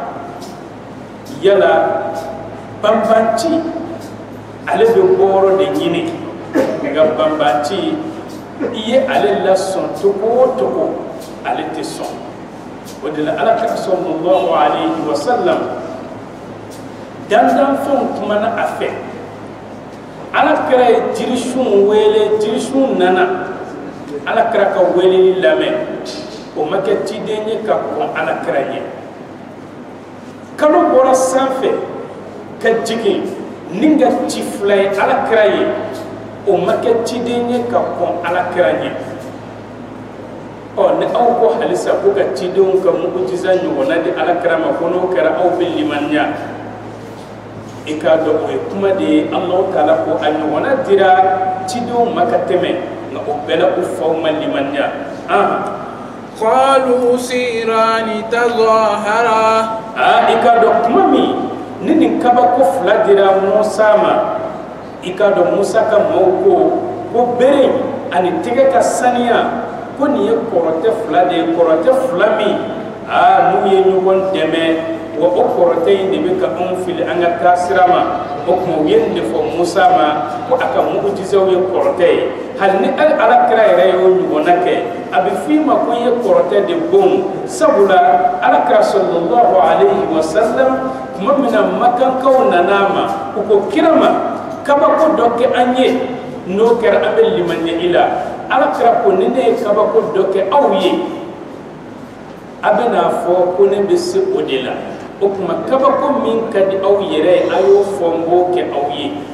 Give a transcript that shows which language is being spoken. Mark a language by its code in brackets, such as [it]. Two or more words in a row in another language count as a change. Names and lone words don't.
[bm] yala banbanci ale bɛ bɔyɔrɔ de ɲini nka banbanci i ye ale lasɔn cogo o cogo ale tɛ sɔn o de la Alakira [ar] صلى الله عليه وسلم [bm] dandanfɛnw kumana a fɛ Alakira ye jirisun wele jirisun nana Alakira ka weleli lamɛn o ma kɛ ciden ye ka kɔn Alakira ɲɛ kalo bɔra sanfɛ ka jigin ni ka ci fila ye Alakira ye o ma kɛ ciden ye ka kɔn Alakira ɲɛ ni aw ko halisa ko ka cidenw ka mujiza ɲɔgɔnna di Alakira ma ko n'o kɛra aw bɛ limaniya i k'a dɔn o ye kuma de ye Alahu Taala ko a ɲɔgɔnna dira cidenw ma ka tɛmɛ nka o bɛɛ la u faw ma limaniya [ar] قالوا سيران تظاهرا [bm] i k'a dɔn kuma min ni nin kabako fila dira Musa ma i k'a dɔn Musa ka maaw ko bere ani tɛgɛ ka saniya ko nin ye kɔrɔtɛ fila de ye kɔrɔtɛ fila min n'u ye ɲɔgɔn dɛmɛ wa o kɔrɔtɛ in de bɛ ka anw fili an ka taasira ma o tuma u ye nin de fɔ Musa ma ko a ka mujizaw ye kɔrɔtɛ ye hali ni Alakira yɛrɛ y'o ɲɔgɔnna kɛ a bɛ f'i ma ko i ye kɔrɔtɛ de bon sabula Alakira [ar] صلى الله عليه وسلم [bm] tuma min na Makankaw nana ma u ko kira ma kabako dɔ kɛ an ye n'o kɛra an bɛ limaniya i la Alakira ko ni ne ye kabako dɔ kɛ aw ye a bɛna fɔ ko ne bɛ se o de la o tuma kabako min ka di aw yɛrɛ ye a y'o fɔ n b'o kɛ aw ye